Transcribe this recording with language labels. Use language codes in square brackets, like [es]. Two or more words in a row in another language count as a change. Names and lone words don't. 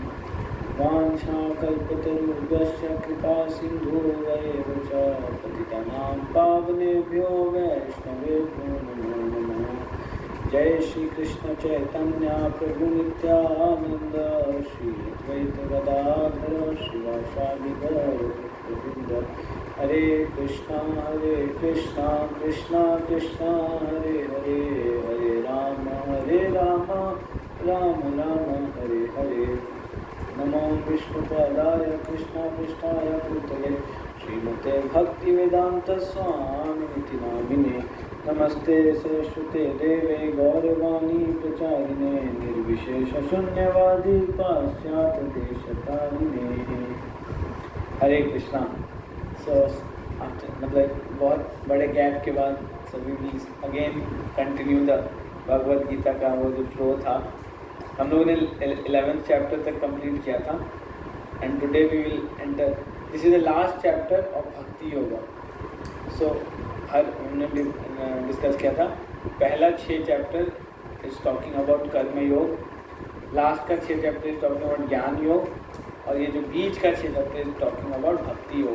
[sa] वाञ्छाकल्पतरुभ्यश्च कृपासिन्धुभ्येव च पतितानां पावनेभ्यो वैष्णवेभ्यो नमो नमः। जय श्री कृष्ण चैतन्य प्रभु नित्यानंद श्री अद्वैत गदाधर श्रीवासादि गौरभक्तवृंद। हरे कृष्णा कृष्णा कृष्णा हरे हरे, हरे राम राम राम हरे हरे। नमो विष्णुपादाय कृष्णापृष्ठाय भूतले श्रीमते भक्तिवेदांत स्वामिनिति नामिने। नमस्ते सरस्वते देवे गौरवाणी प्रचारिणे निर्विशेष शून्यवादी पाश्चात्य देशतारिणे। हरे कृष्णा। [hi] मतलब बहुत बड़े गैप के बाद सभी भी [en] again continue the [hi] भगवद गीता का वो जो फ्लो था। हम लोगों ने 11th चैप्टर तक कंप्लीट किया था [en] and today we will enter, this is the last chapter of bhakti yoga. [hi] सो हमने डिस्कस किया था पहला 6 [en] chapter is talking about [hi] कर्म योग, लास्ट का 6 [en] chapter is talking about [hi] ज्ञान योग, और ये जो बीच का 6 [en] chapter is talking about [hi] भक्ति योग।